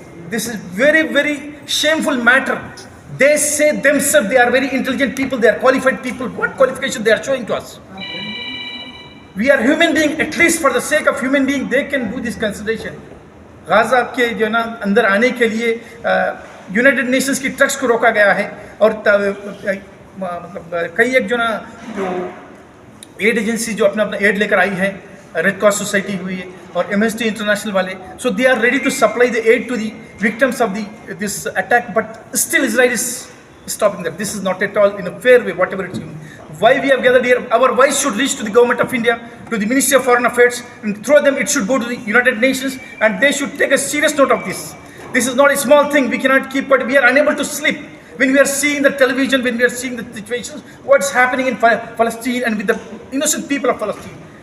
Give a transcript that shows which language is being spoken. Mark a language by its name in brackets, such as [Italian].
[English] This is very, very shameful matter. They say themselves they are very intelligent people, they are qualified people. What qualification they are showing to us? We are human beings. At least for the sake of human being, they can do this consideration. [Urdu] غازہ کے جو ہے نا اندر آنے کے لیے United nations کی tricks کو روکا گیا ہے، اور مطلب کئی ایک جو نا جو ایڈ ایجنسی جو اپنا ایڈ لے کر آئی ہے، ریڈ کراس سوسائٹی ہوئی ہے اور ایمنسٹی انٹرنیشنل والے، [English] So they are ready to supply the aid to the victims of this attack, but still Israel is stopping that. This is not at all in a fair way, whatever it's doing. Why we have gathered here? Our voice should reach to the government of India, to the Ministry of Foreign Affairs, and through them it should go to the United Nations, and they should take a serious note of this. This is not a small thing. We cannot keep, but we are unable to sleep when we are seeing the television, when we are seeing the situations, what's happening in Palestine and with the innocent people of Palestine.